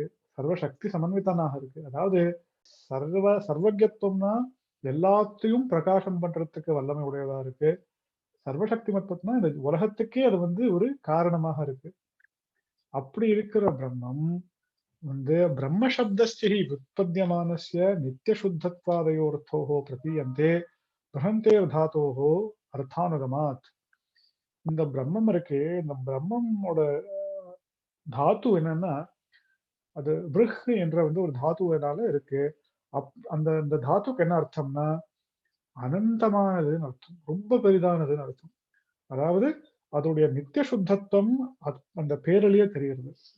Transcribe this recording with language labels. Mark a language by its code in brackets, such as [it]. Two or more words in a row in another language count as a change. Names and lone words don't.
[ta] சர்வசக்தி சமன்விதனாக இருக்கு. அதாவது சர்வஜத்துவம்னா எல்லாத்தையும் பிரகாசம் பண்றதுக்கு வல்லமை உடையதா இருக்கு. சர்வசக்தி மத்துவம்னா இந்த உலகத்துக்கே அது வந்து ஒரு காரணமாக இருக்கு. அப்படி இருக்கிற பிரம்மம் வந்து [sa] ब्रह्म शब्दस्य हि व्युत्पद्यमानस्य नित्यशुद्धत्वादयोर्थोः प्रतीयन्ते बृहन्तेर् धातोः अर्थानुगमात्. [ta] இந்த பிரம்மம் இருக்கே, இந்த பிரம்மமோட தாத்து என்னன்னா, அது பிருஹ் என்ற வந்து ஒரு தாத்துவனால இருக்கு. அந்த அந்த தாத்துக்கு என்ன அர்த்தம்னா, அனந்தமானதுன்னு அர்த்தம். ரொம்ப பெரிதானதுன்னு அர்த்தம். அதாவது அதோடைய நித்திய சுத்தத்துவம் அந்த பேரிலேயே தெரிகிறது.